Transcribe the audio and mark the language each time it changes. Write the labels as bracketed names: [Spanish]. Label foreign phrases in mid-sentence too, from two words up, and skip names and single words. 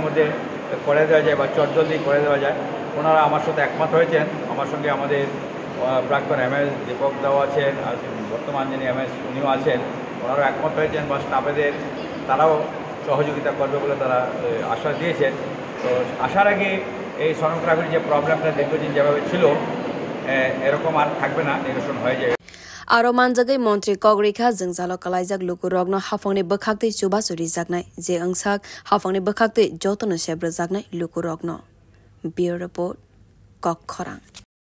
[Bangla] মধ্যে করে দেওয়া যায় বা চটজলদি করে দেওয়া যায় ওনারা আমার সাথে একমত হয়েছেন আমার সঙ্গে আমাদের প্রাক্তন এমএস দীপক দাও আছেন আর বর্তমান যিনি এমএস উনিও আছেন ওনারাও একমত হয়েছেন বা স্টাফেদের তারাও সহযোগিতা করবে বলে তারা আশ্বাস দিয়েছেন তো আসার আগে এই সোনোগ্রাফির যে প্রবলেমটা দীর্ঘদিন যেভাবে ছিল এরকম আর থাকবে না নিরসন হয়ে যায় [Kok Borok] Aro manjagai Montri Kogrikha Jungjalo Kalaijak Lukurokno Hafangni Bukhakti Chubasuri Jaknai Je Angsak Hafangni Bukhakti Jotono Sebra Jaknai Lukurokno Bureau Report Kok Khorang